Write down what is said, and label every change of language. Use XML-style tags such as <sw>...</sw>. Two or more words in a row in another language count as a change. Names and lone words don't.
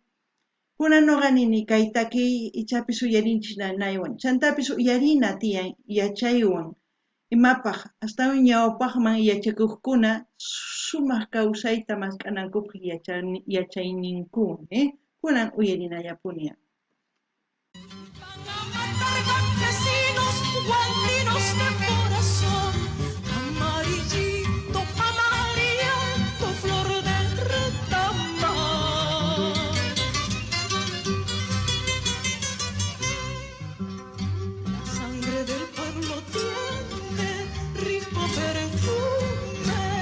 <qu>Kunan noqanini kay takiy ichapis uyarinchik nanaywan chantapis uyarina tiyan yachaywan imapaq astawan ñawpaqman yachakuqkuna sumaq kawsayta maskhanankupaq yachayninkuna kunan uyarinallapunia.</qu> <es>Campesinos guandinos de corazón, amarillito, amarillento, flor de retamar. La sangre del pueblo tiene rico perfume.</es>